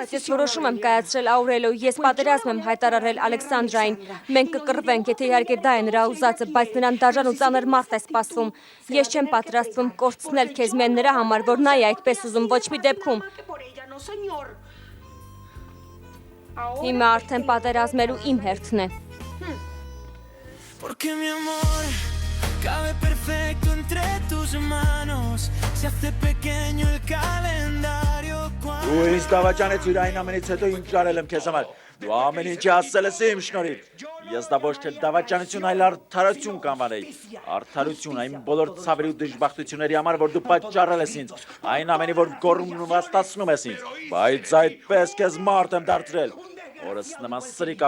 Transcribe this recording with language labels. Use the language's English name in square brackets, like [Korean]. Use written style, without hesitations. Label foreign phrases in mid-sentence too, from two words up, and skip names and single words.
[Armenian] Բայց ես որոշում եմ կայացրել Աուրելիո, ես պատերազմ եմ հայտարարել Ալեքսանդրային։ Մենք կկռվենք, եթե իհարկե դա է նրա ուզածը, բայց նրան դաժան ու ծանր մարդ է սպասվում։ Ես չեմ պատրաստվում կորցնել քեզ միայն նրա համար, որ նա է այդպես ուզում, ոչ մի դեպքում։ Հիմա արդեն պատերազմելու իմ հերթն է։ [Spanish] Porque mi amor cabe perfecto entre tus manos, se hace pequeño el calendario cuando... [Armenian] Դու ինձ դավաճանեցիր այն ամենից հետո ինչ արել եմ քեզ համար։ Դու ամեն ինչ ասել ես իմ շնորհիվ։ Ես դա ոչ թե դավաճանություն, այլ արդարություն կանվանեի։ Արդարություն այն բոլոր ցավերի ու դժբախտությունների համար, որ դու պատճառել ես ինձ։ Այն ամենի, որ գոռում ու վաստացնում ես ինձ։ Բայց այդպես քեզ մարդ եմ դարձրել։ Օրս նման սրիկա,